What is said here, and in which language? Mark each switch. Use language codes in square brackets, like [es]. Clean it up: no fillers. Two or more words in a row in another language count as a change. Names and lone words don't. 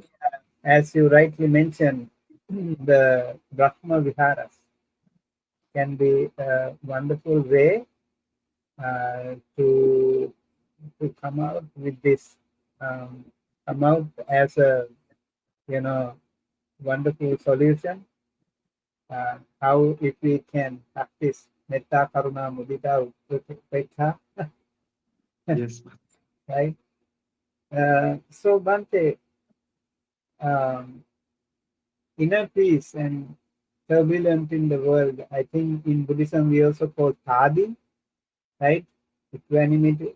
[en] as you rightly mentioned, the Brahma Viharas can be a wonderful way to come out with this, um, come out as a you know wonderful solution. How if we can practice [pi] metta, karuna, mudita, upekha, [en] Yes, right? So Bante, um, inner peace and turbulent in the world. I think in Buddhism we also call tadi, right? Equanimity.